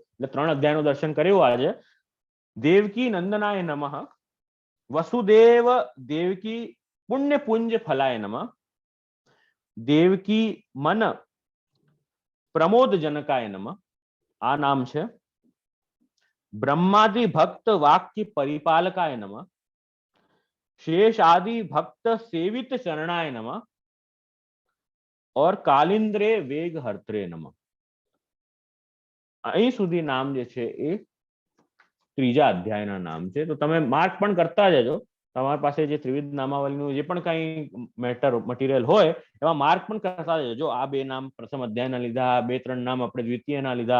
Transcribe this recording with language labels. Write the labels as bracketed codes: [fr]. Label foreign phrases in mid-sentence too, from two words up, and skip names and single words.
[gu] એટલે 3 અધ્યાયનું દર્શન કર્યું આજે. [sa] દેવકી નંદનાય નમઃ, વસુદેવ દેવકી પુણ્ય પુંજ ફલાય નમઃ, દેવકી મન પ્રમોદ જનકાય નમઃ. [gu] આ નામ છે. [sa] ब्रह्मादि भक्त वाक्य परिपालकाय नमः, शेष आदि भक्त सेवित शरणाय नमः और कालिंद्रे वेग हर्त्रे नमः. [gu] અહીં સુધી નામ જે છે એ ત્રીજા અધ્યાયના નામ છે. તો તમે માર્ક પણ કરતા જજો. તમારી પાસે જે ત્રિવિધ નામાવલીનું જે પણ કઈ મટીરિયલ હોય એમાં માર્ક પણ કરતા જજો. આ 2 નામ પ્રથમ અધ્યાયના લીધા, 2-3 નામ આપણે દ્વિતીયના લીધા.